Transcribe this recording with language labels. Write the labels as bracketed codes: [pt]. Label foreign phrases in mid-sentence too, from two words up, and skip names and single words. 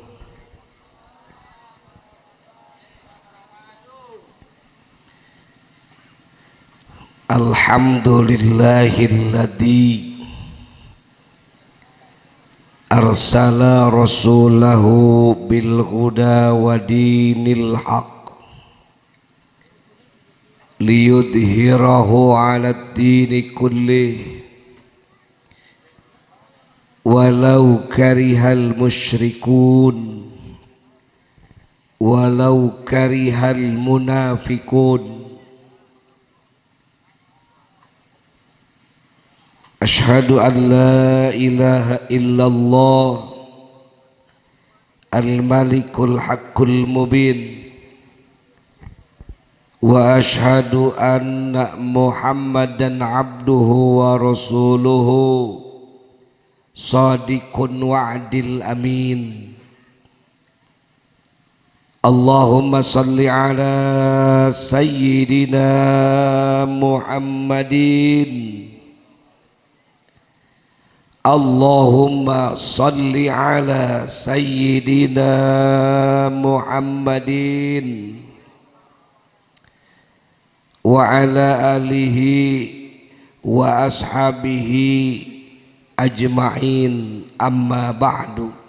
[ar] الحمد لله الذي أرسل رسوله بالهدى ودين الحق ليظهره على الدين كله ولو كره المشركون ولو كره المنافقون. أشهد أن لا إله إلا الله الملك الحق المبين وأشهد أن محمدا عبده ورسوله صادق الوعد الأمين. اللهم صل على سيدنا محمد. اللهم صل على سيدنا محمد وعلى آله وأصحابه أجمعين، أما بعد.